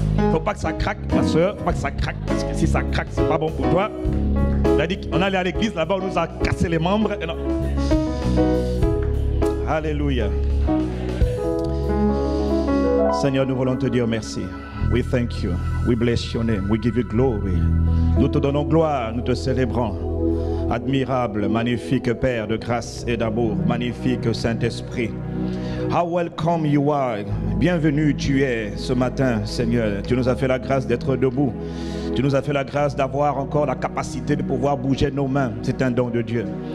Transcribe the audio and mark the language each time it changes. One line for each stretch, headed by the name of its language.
French: Faut pas que ça craque, ma soeur, faut pas que ça craque, parce que si ça craque, c'est pas bon pour toi. On a dit qu'on allait à l'église, là-bas on nous a cassé les membres. Et non. Alléluia. Seigneur, nous voulons te dire merci.
English: We thank you, we bless your name, we give you glory.
French: Nous te donnons gloire, nous te célébrons. Admirable, magnifique Père de grâce et d'amour, magnifique Saint-Esprit.
English: How welcome you are.
French: Bienvenue tu es ce matin, Seigneur. Tu nous as fait la grâce d'être debout. Tu nous as fait la grâce d'avoir encore la capacité de pouvoir bouger nos mains. C'est un don de Dieu.